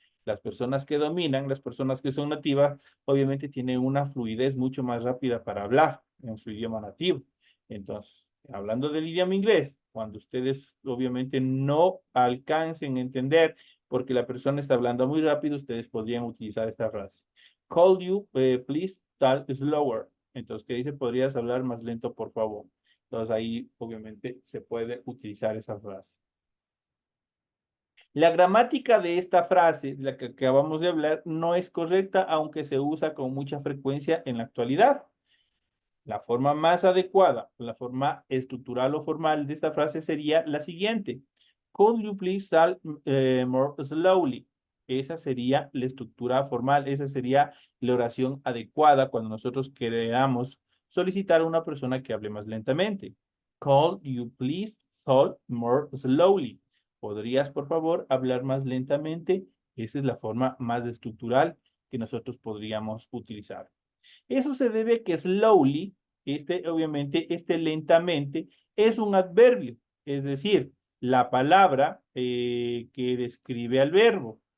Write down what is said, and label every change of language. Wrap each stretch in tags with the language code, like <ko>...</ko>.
<es>Las personas que dominan, las personas que son nativas, obviamente tienen una fluidez mucho más rápida para hablar en su idioma nativo. Entonces, hablando del idioma inglés, cuando ustedes obviamente no alcancen a entender porque la persona está hablando muy rápido, ustedes podrían utilizar esta frase.</es> <en>Call you, please talk slower.</en> <es>Entonces, ¿qué dice? ¿Podrías hablar más lento, por favor? Entonces, ahí obviamente se puede utilizar esa frase. La gramática de esta frase, la que acabamos de hablar, no es correcta, aunque se usa con mucha frecuencia en la actualidad. La forma más adecuada, la forma estructural o formal de esta frase sería la siguiente.</es> <en>Could you please talk more slowly?</en> <es>Esa sería la estructura formal, esa sería la oración adecuada cuando nosotros queramos solicitar a una persona que hable más lentamente.</es> <en>Could you please talk more slowly?</en> <es>¿Podrías, por favor, hablar más lentamente? Esa es la forma más estructural que nosotros podríamos utilizar. Eso se debe a que slowly, obviamente, lentamente, es un adverbio, es decir, la palabra que describe al verbo.</es>